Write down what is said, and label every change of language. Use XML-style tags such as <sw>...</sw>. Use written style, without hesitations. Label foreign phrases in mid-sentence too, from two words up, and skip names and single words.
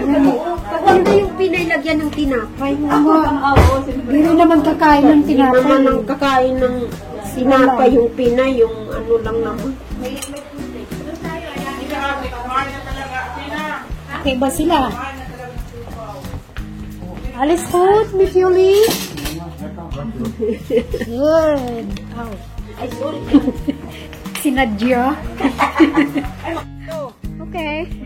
<tl>Maganda yung pinailagyan ng tinapay. Meron naman kakain ng Hindi naman tinapay. ang kakain ng sinapay yung Pinay, yung ano lang naman. Okay ba sila?</tl> <de>Alles gut mit Juli?</de> <en>Good. Oh. Ay, sorry.</en> <tl>Sinadya. Okay.</tl>